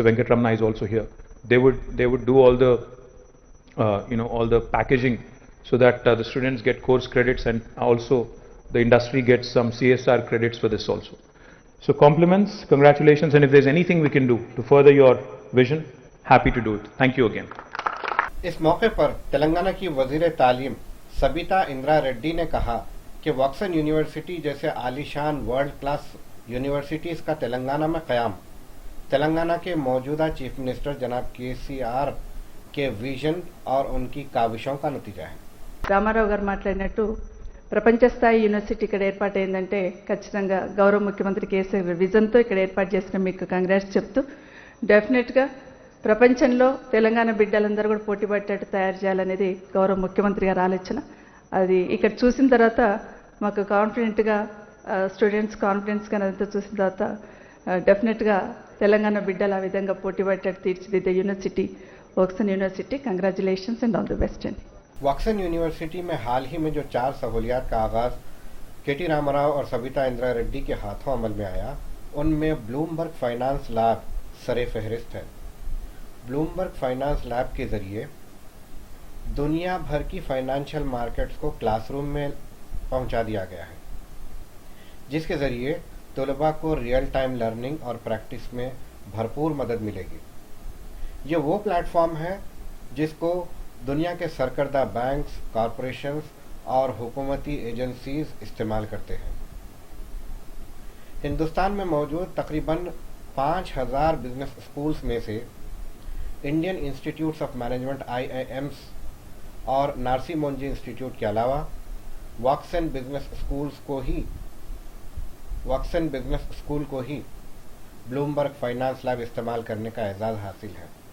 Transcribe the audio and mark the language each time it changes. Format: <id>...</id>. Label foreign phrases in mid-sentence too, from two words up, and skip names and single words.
<en>Venkatramana is also here. They would do all the all the packaging so that the students get course credits, and also the industry gets some CSR credits for this also. So compliments, congratulations, and if there's anything we can do to further your vision, happy to do it. Thank you again.</en> <ur>اس موقع پر تلنگانہ کی وزیر تعلیم سبیتا اندرا ریڈی نے کہا کہ واکسن یونیورسٹی جیسے عالیشان</ur> <en>world class universities</en> <ur>کا تلنگانہ میں قیام تلنگانہ کے موجودہ</ur> <en>chief minister</en> <ur>جناب کے سی آر کے وژن اور ان کی کاوشوں کا نتیجہ ہے.</ur> <te>రామారావు గారు మాట్లాడినట్టు ప్రపంచ స్థాయి యూనివర్సిటీ ఇక్కడ ఏర్పాటైందంటే ఖచ్చితంగా గౌరవ ముఖ్యమంత్రి కేసీఆర్ విజన్తో ఇక్కడ ఏర్పాటు చేసిన మీకు కంగ్రాట్స్ చెప్తూ, డెఫినెట్గా ప్రపంచంలో తెలంగాణ బిడ్డలందరూ కూడా పోటీ పడేటట్టు తయారు చేయాలనేది గౌరవ ముఖ్యమంత్రి గారి ఆలోచన. అది ఇక్కడ చూసిన తర్వాత మాకు</te> <en>confidentga students confidencega</en> <te>అదంతా చూసిన తర్వాత డెఫినెట్గా తెలంగాణ బిడ్డలు ఆ విధంగా పోటీ పడేటట్టు తీర్చిదిద్దే యూనివర్సిటీ వొక్సన్ యూనివర్సిటీ.</te> <en>congratulations and all the best అండి.</en> <ur>واکسن یونیورسٹی میں حال ہی میں جو 4 سہولیات کا آغاز کے ٹی راما راؤ اور سبیتا اندرا ریڈی کے ہاتھوں عمل میں آیا، ان میں بلومبرگ فائنانس لیب سرِ فہرست ہے. بلومبرگ فائنانس لیب کے ذریعے دنیا بھر کی</ur> <en>financial markets</en> <ur>کو کلاس روم میں پہنچا دیا گیا ہے، جس کے ذریعے طلباء کو</ur> <en>real time learning</en> <ur>اور پریکٹس میں بھرپور مدد ملے گی۔ یہ وہ پلیٹ فارم ہے جس کو دنیا کے سرکردہ بینکس، کارپوریشنز اور حکومتی ایجنسیز استعمال کرتے ہیں۔ ہندوستان میں موجود تقریباً 5000</ur> <en>business schools</en> <ur>میں سے انڈین انسٹیٹیوٹس آف مینجمنٹ IIMs اور نارسی مونجی انسٹیٹیوٹ کے علاوہ واکسن بزنس اسکول کو ہی بلومبرگ فائنانس لیب استعمال کرنے کا اعزاز حاصل ہے۔</ur>